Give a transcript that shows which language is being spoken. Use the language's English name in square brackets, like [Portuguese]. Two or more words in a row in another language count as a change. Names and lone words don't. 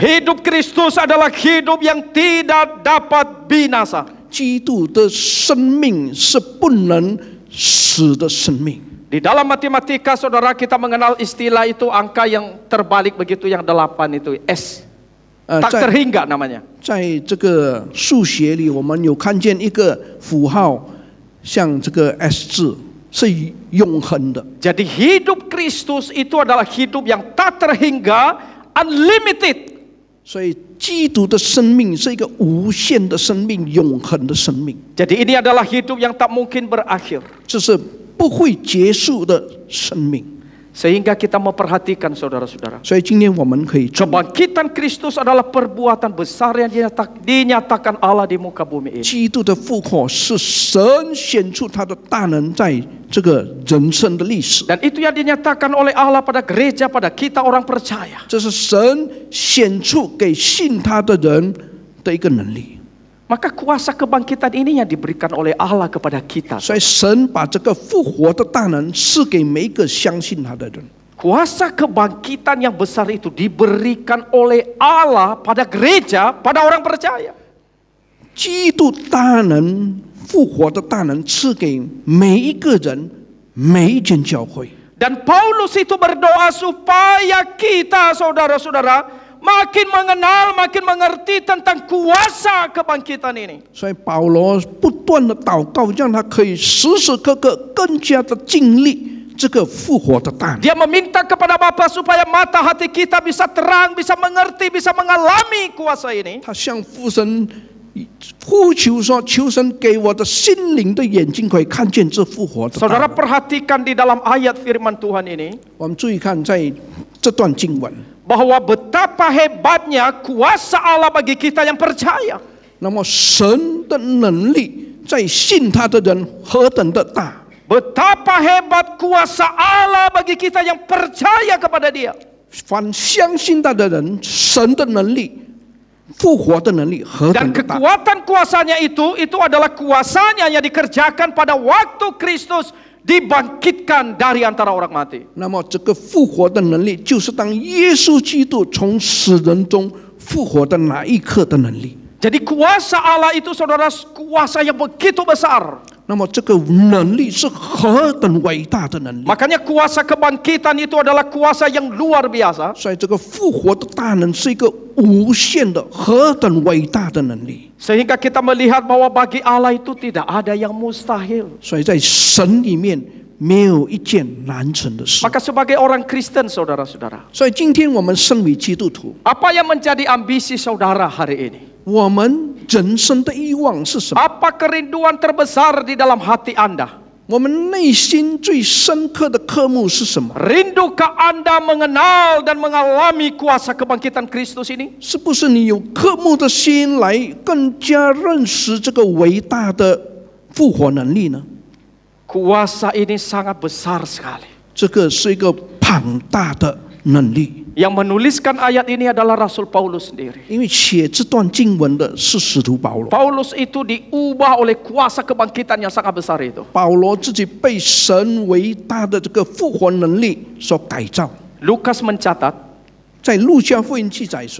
[Indonesian] Hidup Kristus adalah hidup yang tidak dapat binasa. [Chinese] 基督的生命是不能死的生命。 [Indonesian] Di dalam matematika, saudara, kita mengenal istilah itu, angka yang terbalik begitu, yang 8 itu, S. Tak [Chinese] 在 [Indonesian] terhingga namanya. [Chinese] 在这个数学里，我们有看见一个符号，像这个 S 字，是永恒的。 [Indonesian] Jadi hidup Kristus itu adalah hidup yang tak terhingga, unlimited. [Chinese] 所以基督的生命是一个无限的生命，永恒的生命， [Indonesian] Jadi ini adalah hidup yang tak mungkin berakhir. [Chinese] 这是不会结束的生命。 [Indonesian] Sehingga kita memperhatikan, saudara-saudara, [Chinese] 所以今天我们可以注意， [Indonesian] kebangkitan Kristus adalah perbuatan besar yang dinyatakan Allah di muka bumi ini. [Chinese] 基督的复活是神显出他的大能在这个人生的历史， [Indonesian] Dan itu yang dinyatakan oleh Allah pada gereja, pada kita orang percaya. [Chinese] 这是神显出给信他的人的一个能力。 [Indonesian] Maka kuasa kebangkitan ini yang diberikan oleh Allah kepada kita. [Chinese] 所以神把这个复活的大能赐给每一个相信他的人。 [Indonesian] Kuasa kebangkitan yang besar itu diberikan oleh Allah pada gereja, pada orang percaya. [Chinese] 基督大能复活的大能赐给每一个人，每一间教会。 [Indonesian] Dan Paulus itu berdoa supaya kita, saudara-saudara, makin mengenal, makin mengerti tentang kuasa kebangkitan ini. [Chinese] 所以保罗不断的祷告，让他可以时时刻刻更加的经历这个复活的大能。 [Indonesian] Dia meminta kepada Bapa supaya mata hati kita bisa terang, bisa mengerti, bisa mengalami kuasa ini. [Chinese] 他向父神呼求说：“求神给我的心灵的眼睛，可以看见这复活的大 [Indonesian] Saudara [Chinese] 能。” [Indonesian] perhatikan di dalam ayat firman Tuhan ini, [Chinese] 我们注意看，在这段经文， [Indonesian] bahwa betapa hebatnya kuasa Allah bagi kita yang percaya. [Chinese] 那么神的能力在信他的人何等的大。 betapa hebat kuasa Allah bagi kita yang percaya kepada Dia. 凡相信他的人，神的能力、复活的能力何 [Indonesian] Dan [Chinese] 等的大！ [Indonesian] kekuatan kuasanya itu adalah kuasanya yang dikerjakan pada waktu Kristus dibangkitkan dari antara orang mati. [Chinese] 那么这个复活的能力，就是当耶稣基督从死人中复活的那一刻的能力。 [Indonesian] Jadi kuasa Allah itu saudara, kuasa yang begitu besar. [Chinese] 那么这个能力是何等伟大的能力！ [Indonesian] Makanya kuasa kebangkitan itu adalah kuasa yang luar biasa. [Chinese] 所以这个复活的大能是一个无限的、何等伟大的能力。 [Indonesian] Sehingga kita melihat bahwa bagi Allah itu tidak ada yang mustahil. [Chinese] 所以在神里面没有一件难成的事。 [Indonesian] Maka sebagai orang Kristen saudara-saudara, [Chinese] 所以今天我们身为基督徒， [Indonesian] apa yang menjadi ambisi saudara hari ini? [Chinese] 我们人生的欲望是什么？ [Indonesian] Apa kerinduan terbesar di dalam hati Anda? [Chinese] 我们内心最深刻的科目是什么？ [Indonesian] Rindukah Anda mengenal dan mengalami kuasa kebangkitan Kristus ini? [Chinese] 是不是你有科目的心来更加认识这个伟大的复活能力呢？ [Indonesian] Kuasa ini sangat besar sekali. [Chinese] 这个是一个庞大的能力。 [Indonesian] Yang menuliskan ayat ini adalah Rasul Paulus sendiri. [Chinese] 因为写这段经文的是使徒保罗， [Indonesian] Paulus itu diubah oleh kuasa kebangkitan yang sangat besar itu. [Chinese] 保罗自己被神伟大的这个复活能力所改造。 [Indonesian] Lukas mencatat, [Chinese] 在路加福音记载说，